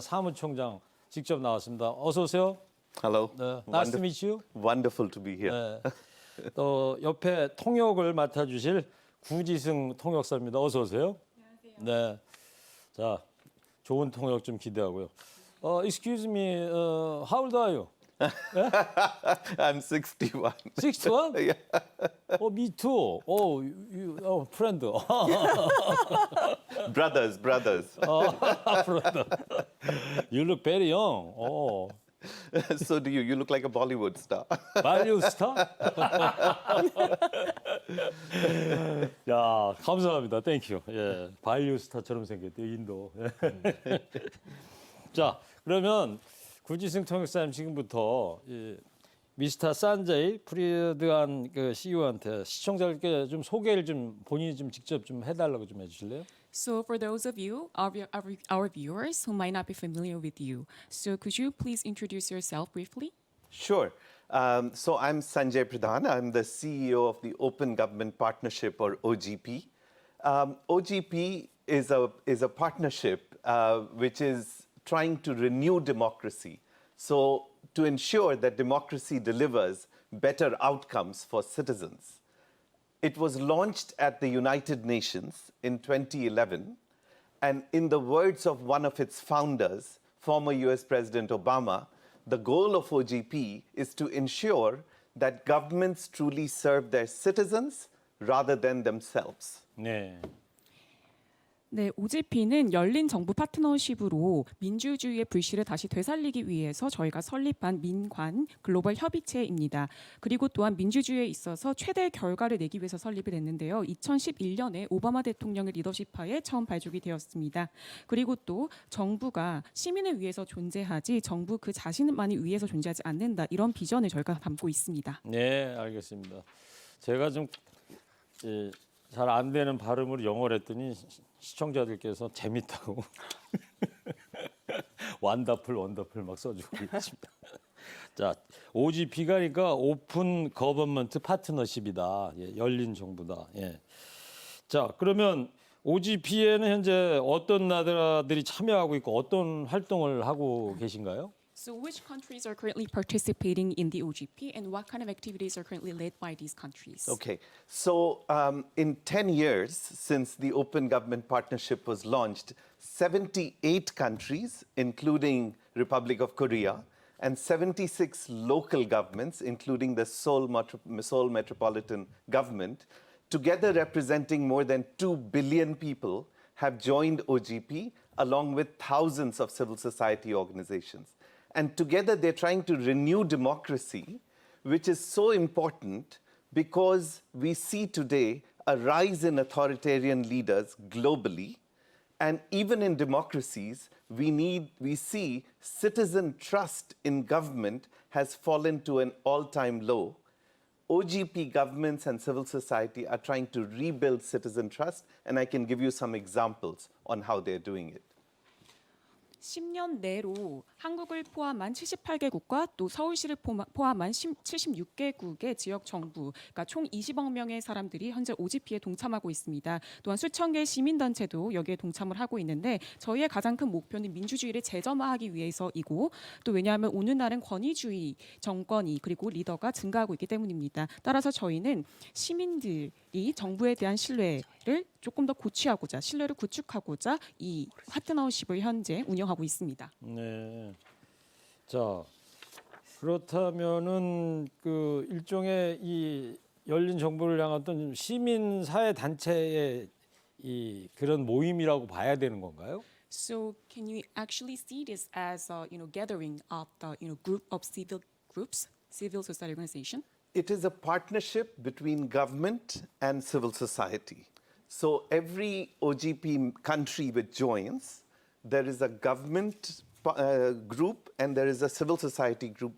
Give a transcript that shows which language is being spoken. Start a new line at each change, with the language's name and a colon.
Korean: 사무총장 직접 나왔습니다. 어서 오세요.
English: Hello. 네. Nice to meet you. Wonderful to be here.
Korean: 네. 또 옆에 통역을 맡아주실 구지승 통역사입니다. 어서 오세요. 안녕하세요. 네. 자, 좋은 통역 좀 기대하고요.
English: Excuse me, how old are you? I'm 61. 61? Yeah. Me too. Friend. Brothers. brother. You look very young. So do you. You look like a Bollywood star.
Korean: 발리우 스타? 야, 감사합니다. 땡큐. 예, 발리우 스타처럼 생겼대요, 인도. 자, 그러면 구지승 통역사님 지금부터 미스터 산자이 프리드한 그 CEO한테 시청자들께 좀 소개를 좀 본인이 좀 직접 좀 해달라고 좀 해주실래요?
English: So for those of you, our viewers who might not be familiar with you, so could you please introduce yourself briefly? Sure. So I'm Sanjay Pradhan. I'm the CEO of the Open Government Partnership, or OGP. OGP is a partnership which is trying to renew democracy. So to ensure that democracy delivers better outcomes for citizens. It was launched at the United Nations in 2011, and in the words of one of its founders, former US President Obama, the goal of OGP is to ensure that governments truly serve their citizens rather than themselves.
Korean: 네. 네, OGP는 열린 정부 파트너십으로 민주주의의 불씨를 다시 되살리기 위해서 저희가 설립한 민관 글로벌 협의체입니다. 그리고 또한 민주주의에 있어서 최대 결과를 내기 위해서 설립이 됐는데요. 2011년에 오바마 대통령의 리더십하에 처음 발족이 되었습니다. 그리고 또 정부가 시민을 위해서 존재하지 정부 그 자신만이 위해서 존재하지 않는다. 이런 비전을 저희가 담고 있습니다. 네, 알겠습니다. 제가 좀 잘 안 되는 발음으로 영어를 했더니 시청자들께서 재밌다고 원더풀 막 써주고 있습니다. 자, OGP가 그러니까 오픈 거버먼트 파트너십이다. 예, 열린 정부다. 예. 자, 그러면 OGP에는 현재 어떤 나라들이 참여하고 있고 어떤 활동을 하고 계신가요?
English: So which countries are currently participating in the OGP and what kind of activities are currently led by these countries? Okay, so in 10 years since the Open Government Partnership was launched, 78 countries, including Republic of Korea, and 76 local governments, including the Seoul Metropolitan Government, together representing more than 2 billion people, have joined OGP along with thousands of civil society organizations. And together they're trying to renew democracy, which is so important because we see today a rise in authoritarian leaders globally. And even in democracies, we see citizen trust in government has fallen to an all-time low. OGP governments and civil society are trying to rebuild citizen trust, and I can give you some examples on how they're doing it.
Korean: 10년 내로 한국을 포함한 78개국과 또 서울시를 포함한 76개국의 지역 정부, 그러니까 총 20억 명의 사람들이 현재 OGP에 동참하고 있습니다. 또한 수천 개의 시민단체도 여기에 동참을 하고 있는데 저희의 가장 큰 목표는 민주주의를 재점화하기 위해서이고 또 왜냐하면 오늘날은 권위주의 정권이 그리고 리더가 증가하고 있기 때문입니다. 따라서 저희는 시민들이 정부에 대한 신뢰를 조금 더 고취하고자 신뢰를 구축하고자 이 파트너십을 현재 운영하고 있습니다. 네. 자, 그렇다면은 그 일종의 이 열린 정부를 향한 어떤 시민 사회 단체의 이 그런 모임이라고 봐야 되는 건가요?
English: So can you actually see this as a gathering of the group of civil groups, civil society organization? It is a partnership between government and civil society. So every OGP country which joins, there is a government group and there is a civil society group.